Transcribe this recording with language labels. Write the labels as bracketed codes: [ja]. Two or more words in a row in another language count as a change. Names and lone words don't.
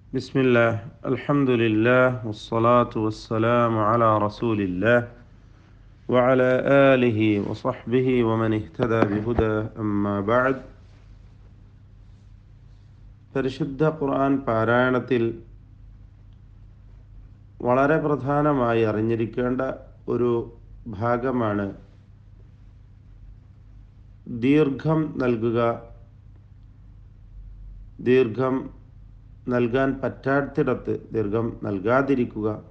[ar] بسم الله الحمد لله والصلاة والسلام على رسول الله وعلى آله وصحبه ومن اهتدى بهدى أما بعد [ml] പരിശുദ്ധ ഖുർആൻ പാരായണത്തിൽ വളരെ പ്രധാനമായി അറിഞ്ഞിരിക്കേണ്ട ഒരു ഭാഗമാണ് ദീർഘം നൽകുക, ദീർഘം നൽകാൻ പറ്റാത്തിടത്ത് ദീർഘം നൽകാതിരിക്കുക.